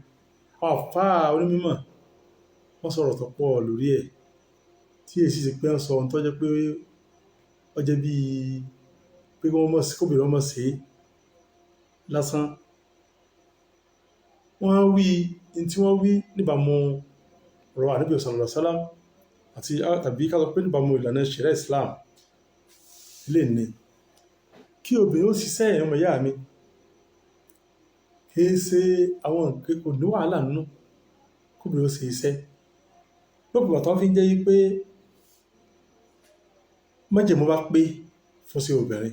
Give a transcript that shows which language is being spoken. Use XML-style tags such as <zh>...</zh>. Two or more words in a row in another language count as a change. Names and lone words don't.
<yo>Àwọn àfáà onímọ̀ wọ́n sọ̀rọ̀ tó pọ̀ lórí ẹ̀, tí èsì ṣe pé wọ́n sọ ohun tó jẹ́ pé ó jẹ́ bí pé kóbìnrin ọmọ ṣe lásán. Wọ́n wí ní tí wọ́n wí níbàámu ọ̀rọ̀ Ànábì</yo> <ar>صلى الله عليه وسلم</ar> <yo>àti tàbí ká sọ pé níbàámu ìlànà ṣẹ̀ríà Islam lè ní kí obìnrin ó ṣiṣẹ́ ẹ̀yàn ọmọ ìyá mi, kìí ṣe àwọn nǹkan kò ní wàhálà nínú kóbìnrin ó ṣe iṣẹ́ lópin ìgbà tó fi ń jẹ́ wípé májẹ̀mú bá pé fún sí obìnrin.</yo>